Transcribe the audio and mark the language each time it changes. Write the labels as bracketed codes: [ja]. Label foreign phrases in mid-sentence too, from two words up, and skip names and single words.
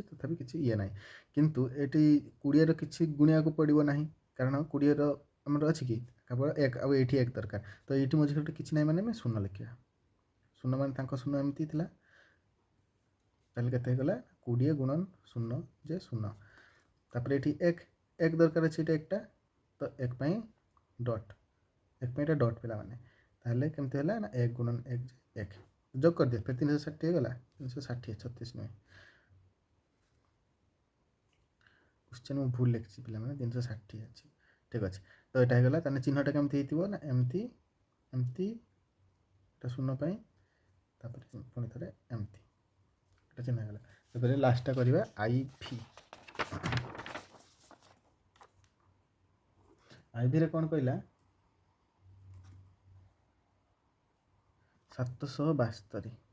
[or] ତଥାପି କିଛି ଇଏ ନାହିଁ କିନ୍ତୁ ଏଠି 20ର କିଛି ଗୁଣିବାକୁ ପଡ଼ିବ ନାହିଁ କାରଣ 20ର ଆମର ଅଛି କି କେବଳ 1 ଆଉ ଏଇଠି 1 ଦରକାର ତ ଏଇଠି ମଝିରେ ଗୋଟେ କିଛି ନାହିଁ ମାନେ ଆମେ ଶୂନ ଲେଖିବା ଶୂନ ମାନେ ତାଙ୍କ ଶୂନ ଏମିତି ଥିଲା ତାହେଲେ କେତେ ହେଇଗଲା 20 ଗୁଣନ 0 ଯେ 0 ତାପରେ ଏଠି 1 ଦରକାର ଅଛି ଏଇଟା एकटा ତ 1 ପାଇଁ ଡଟ୍ 1 ପାଇଁ ଏଇଟା ଡଟ୍ ପିଲାମାନେ ତାହେଲେ କେମିତି ହେଲା ନା 1 ଗୁଣନ 1 ଯେ 1 [hi] जोग कर दिया फिर [or] 360 ହେଇଗଲା 360 36 ନୁହେଁ क्वेश्चन ମୁଁ ଭୁଲ ଲେଖିଛି ପିଲାମାନେ 360 ଅଛି ଠିକ୍ ଅଛି ତ ଏଇଟା ହେଇଗଲା ତାହେଲେ ଚିହ୍ନଟା କେମିତି ହେଇଥିବ ନା ଏମିତି ଏମିତି ଏଟା ଶୂନ ପାଇଁ ତାପରେ ପୁଣି ଥରେ ଏମିତି ଏଟା ଚିହ୍ନ ହେଇଗଲା ତାପରେ ଲାଷ୍ଟଟା କରିବା ଆଇଭି ରେ କ'ଣ କହିଲା 722